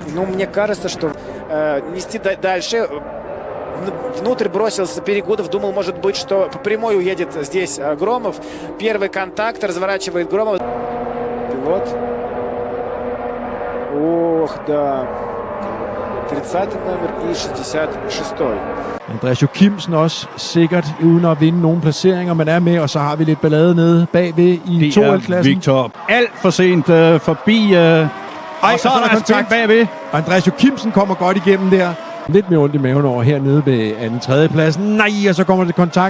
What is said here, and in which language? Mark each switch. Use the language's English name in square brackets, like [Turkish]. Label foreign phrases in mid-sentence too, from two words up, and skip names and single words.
[Russian] Ну, мне кажется, что нести дальше. Внутрь бросился Перегудов, думал, может быть, что по прямой уедет здесь Громов. Первый контакт, разворачивает Громов. Пилот. Ох, да. 30 номер и 66-й. [Danish] Andreas Kimsen også sikkert uden at vinde nogle placeringer, men er med, og så har vi lidt ballade nede bagved i 2L-klassen. Victor alt for sent forbi. Og så er der kontakt bagved. Andreas Kimsen kommer godt igennem der. Lidt mere ondt i maven over hernede ved anden tredje pladsen. Nej, og så kommer det kontakt.